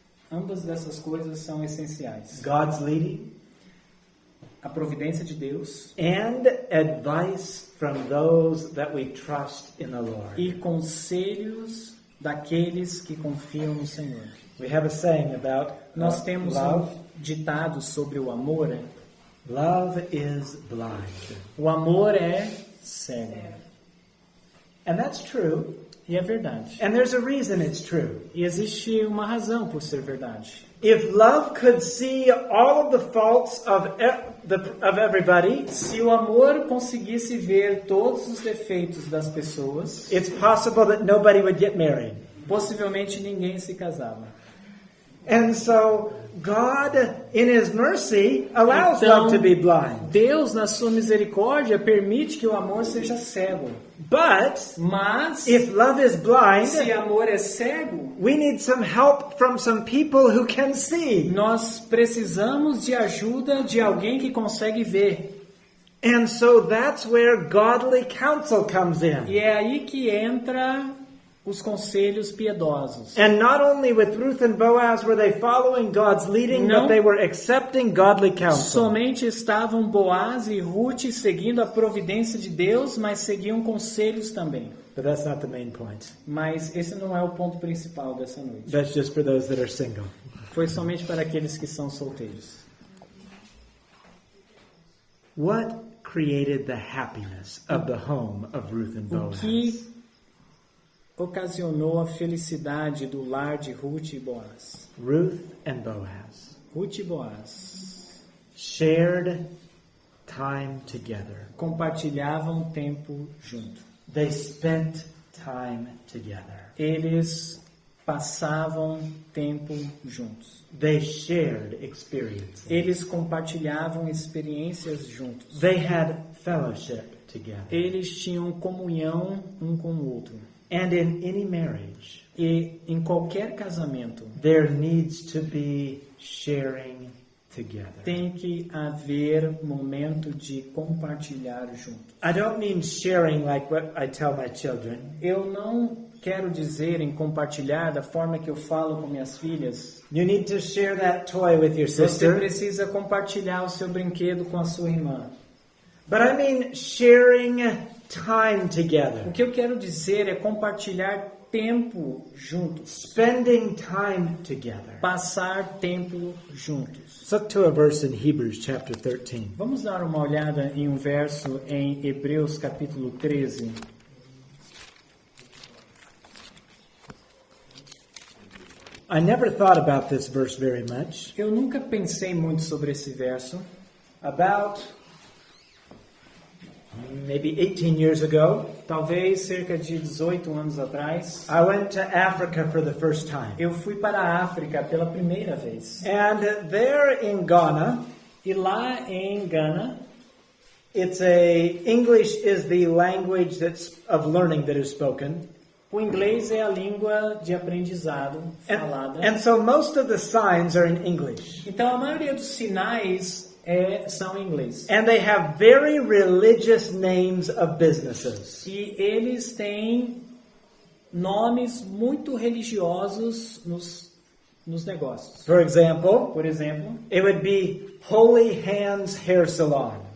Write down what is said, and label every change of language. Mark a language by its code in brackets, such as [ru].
[pt] ambas dessas coisas são essenciais. [en] God's leading [pt] A providência de Deus [en] and advice from those that we trust in the Lord. [pt] e conselhos daqueles que confiam no Senhor. [en] We have a saying about [pt] Nós temos [en] love. [pt] ditado sobre o amor. [en] Love is blind. [pt] O amor é cego. [en] And that's true. [pt] E é verdade. [en] And there's a reason it's true. [pt] E existe uma razão por ser verdade. [en] If love could see all of the faults of everybody, [pt] Se o amor conseguisse ver todos os defeitos das pessoas, [en] it's possible that nobody would get married. [pt] possivelmente ninguém se casava. [en] And so God, in His mercy, allows [pt] Então, [en] love to be blind. [pt] Deus, na sua misericórdia, permite que o amor seja cego. [en] But [pt] Mas, [en] if love is blind, [pt] se amor é cego, [en] we need some help from some people who can see. [pt] nós precisamos de ajuda de alguém que consegue ver. [en] And so that's where godly counsel comes in. [pt] E é aí que entra os conselhos piedosos. [en] And not only with Ruth and Boaz were they following God's leading, [pt] Não. [en] but they were accepting godly counsel. [pt] Somente estavam Boaz e Ruth seguindo a providência de Deus, mas seguiam conselhos também. [en] But that's not the main point. [pt] Mas esse não é o ponto principal dessa noite. [en] That's just for those that are single. [pt] Foi somente para aqueles que são solteiros. [en] What created the happiness of the home of Ruth and [pt] O [en] Boaz? [pt] que ocasionou a felicidade do lar de Ruth e Boaz? [en] Ruth and Boaz [pt] Ruth e Boaz [en] shared time together. [pt] compartilhavam tempo junto. [en] They spent time together. [pt] Eles passavam tempo juntos. [en] They shared experiences. [pt] Eles compartilhavam experiências juntos. [en] They had fellowship together. [pt] Eles tinham comunhão um com o outro. [en] And in any marriage, [pt] E em qualquer casamento [en] there needs to be sharing together. [pt] tem que haver momento de compartilhar juntos. [en] I don't mean sharing like what I tell my children. [pt] Eu não quero dizer em compartilhar da forma que eu falo com minhas filhas. [en] You need to share that toy with your [pt] Você [en] sister. [pt] precisa compartilhar o seu brinquedo com a sua irmã. [en] But I mean sharing time [pt] O [en] together. [pt] que eu quero dizer é compartilhar tempo juntos. [en] Spending time together. [pt] Passar tempo juntos. [en] Let's look to a verse in Hebrews chapter 13. [pt] Vamos dar uma olhada em um verso em Hebreus capítulo 13. [en] I never thought about this verse very much. [pt] Eu nunca pensei muito sobre esse verso. [en] About maybe 18 years ago, [pt] Talvez cerca de 18 anos atrás, [en] I went to Africa for the first time. [pt] eu fui para a África pela primeira vez. [en] And there in Ghana, [pt] E lá em Gana, [en] English is the language of learning that is spoken. [pt] o inglês é a língua de aprendizado falada. [en] And so most of the signs are in English. [pt] Então a maioria dos sinais são em inglês. [en] And they have very religious names of businesses. [pt] E eles têm nomes muito religiosos nos negócios. [en] For example, [pt] Por exemplo, [en] it would be Holy Hands Hair Salon.